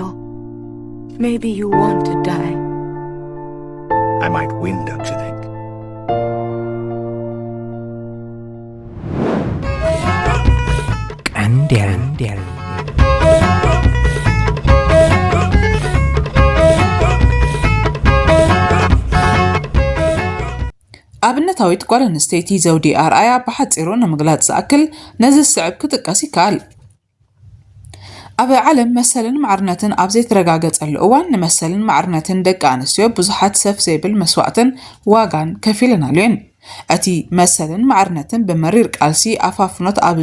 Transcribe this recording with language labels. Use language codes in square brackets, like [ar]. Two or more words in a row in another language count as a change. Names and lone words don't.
[en] Maybe you want to die. I might win, don't you think? Andel. [ti] ኣብነታዊት ጓል ኣንስተይቲ ዘውዲ ኣርኣያ ብሓፂሩ ንምግላጽ ዝኣክል ነዚ ስዕብ ክጥቀስ ይከኣል። ኣብ ዓለም መሰልን ማዕርነትን ኣብ ዘይተረጋገጸሉ እዋን ንመሰልን ማዕርነትን ደቂ ኣንስትዮ ብዙሓት ሰፍ ዘይብል መስዋዕትን ዋጋን ከፊለናሉ እየን። እቲ መሰልን ማዕርነትን ብመሪር ቃልሲ ኣፋፍኖት ኣብ